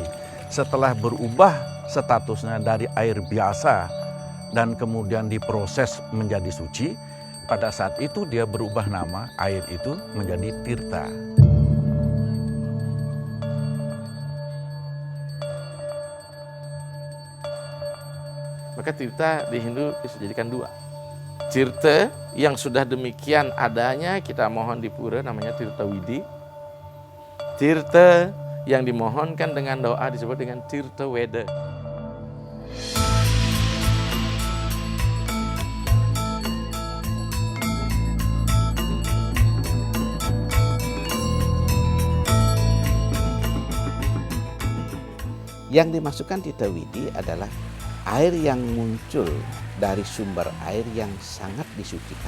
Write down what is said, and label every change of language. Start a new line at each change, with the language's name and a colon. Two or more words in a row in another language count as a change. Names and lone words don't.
Indonesian: Setelah berubah statusnya dari air biasa dan kemudian diproses menjadi suci, pada saat itu dia berubah nama, air itu menjadi tirta. Maka tirta di Hindu bisa dijadikan dua. Tirta yang sudah demikian adanya kita mohon di pura namanya tirta widi. Tirta yang dimohonkan dengan doa disebut dengan tirta weda. Yang dimasukkan tirta widi adalah air yang muncul dari sumber air yang sangat disucikan.